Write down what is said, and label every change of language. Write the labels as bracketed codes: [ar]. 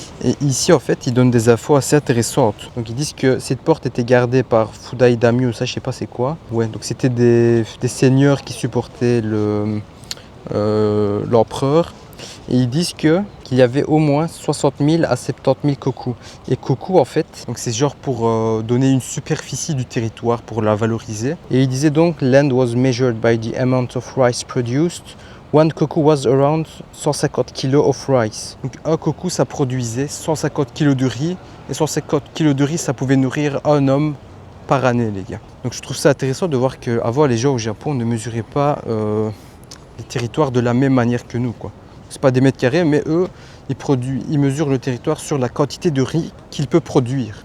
[fr] Et ici en fait ils donnent des infos assez intéressantes. Donc ils disent que cette porte était gardée par Fudai Daimyo, ça je sais pas c'est quoi. Ouais, donc c'était des seigneurs qui supportaient l'empereur. Et ils disent qu'il y avait au moins 60 000 à 70 000 koku. Et koku en fait, donc c'est genre pour donner une superficie du territoire, pour la valoriser. Et ils disaient donc [en] land was measured by the amount of rice produced. One koku was around 150 kg of rice. [fr] Donc un koku ça produisait 150 kg de riz. Et 150 kg de riz ça pouvait nourrir un homme par année les gars. Donc je trouve ça intéressant de voir qu'avant les gens au Japon ne mesuraient pas les territoires de la même manière que nous, quoi. C'est pas des mètres carrés, mais eux, ils mesurent le territoire sur la quantité de riz qu'il peut produire.